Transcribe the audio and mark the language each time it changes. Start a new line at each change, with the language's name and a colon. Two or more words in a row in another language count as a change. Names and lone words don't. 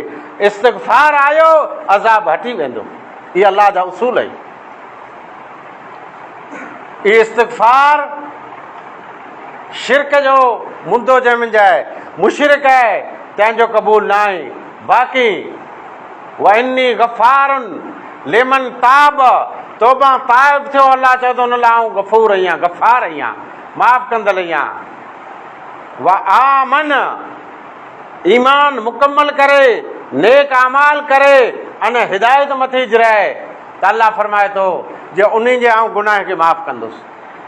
Sindhi: इस्तग़फ़ार आयो अज़ाब हटी वेंदो, इहे अल्लाह जा उसूल आहिनि। इहे इस्तग़फ़ार शिरक जो मुद्दो जंहिंमें जाए मुशरिक आहे तंहिंजो क़बूल न आहे। बाक़ी
Arabic: وإني غفار لمن تاب,
Sindhi: तौबा ताइब थियो अल्लाह चए थो उन लाइ आऊं गफ़ूर आहियां, गफ़ार आहियां, माफ़ कंदड़ आहियां।
Arabic: وآمن,
Sindhi: ईमान मुकम्मल करे नेक अमाल करे अने हिदायत मथे जिराए त अल्लाह फरमाए थो जे उन जे आऊं गुनाह खे माफ़ कंदुसि।